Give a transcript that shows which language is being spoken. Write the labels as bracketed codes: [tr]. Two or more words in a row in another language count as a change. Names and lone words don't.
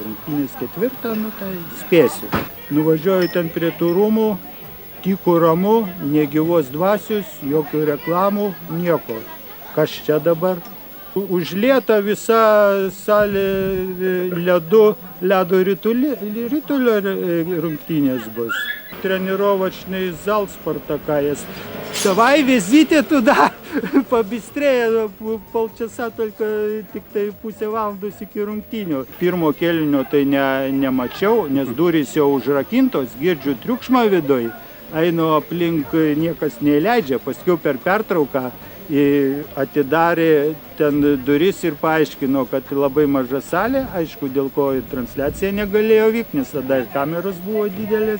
[lt] Rungtynės 4, nu tai spėsiu. Nuvažiuoju ten prie tų rūmų, tyku ramu, negyvos dvasios, jokių reklamų, nieko. Kas čia dabar? Užlieta visa salė ledo ritulio rungtynės bus. [ru] Trenirovačный зал Спартака есть. Давай везите туда, побыстрее, полчаса только, [lt] tik tai pusę valandos iki rungtynių. Pirmo kėlinio tai nemačiau, nes durys jau užrakintos, girdžiu triukšmą viduj. Einu aplink, niekas neįleidžia, paskiau per pertrauką atidarė ten duris ir paaiškino, kad labai maža salė, aišku, dėl ko ir transliacija negalėjo vykti, nes tada ir kameros buvo didelės.